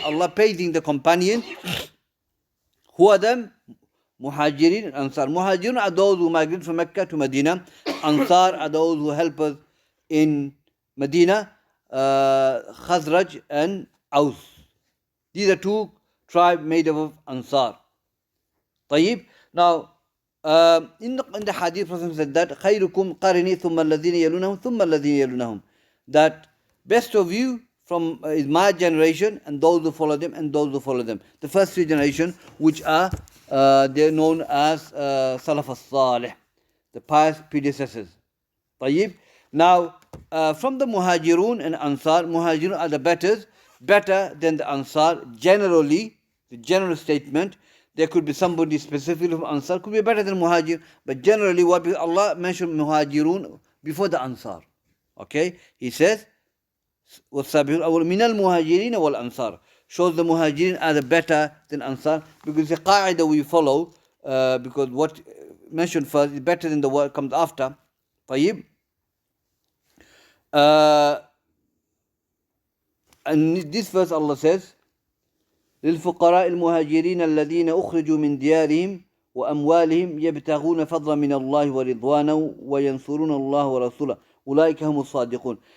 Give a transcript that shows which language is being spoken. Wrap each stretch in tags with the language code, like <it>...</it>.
<en>Allah praising the companion. Who are them? Muhajirin and Ansar. Muhajirun are those who migrate from Mecca to Medina. Ansar are those who help us in Medina. Khazraj and Aus. These are two tribes made up of Ansar.</en> <ar>طيب.</ar> <en>Now, in the hadith, Prophet said that</en> <ar>خيركم قرني ثم الذين يلونهم</ar> <en>ثم الذين يلونهم. That best of you from is my generation and those who follow them and those who follow them. The first three generations, which are they're known as Salaf al-Salih, the pious predecessors.</en> <ar>طيب.</ar> <en>Now, from the Muhajirun and Ansar, Muhajirun are the better than the Ansar. Generally, the general statement, there could be somebody specifically from Ansar, could be better than Muhajir, but generally what Allah mentioned Muhajirun before the Ansar. Okay, He says,</en> <ar>وَالسَّابِقُونَ مِنَ الْمُهَاجِرِينَ وَالْأَنصَارِ,</ar> <en>shows the Muhajirin are the better than Ansar, because the qa'idah we follow, because what mentioned first is better than the word comes after.</en> <ar>طيب.</ar> <en>And this verse Allah says,</en> <ar>للفقراء المهاجرين الذين أخرجوا من ديارهم وأموالهم يبتغون فضلا من الله ورضوانه وينصرون الله ورسوله أولئك هم الصادقون.</ar>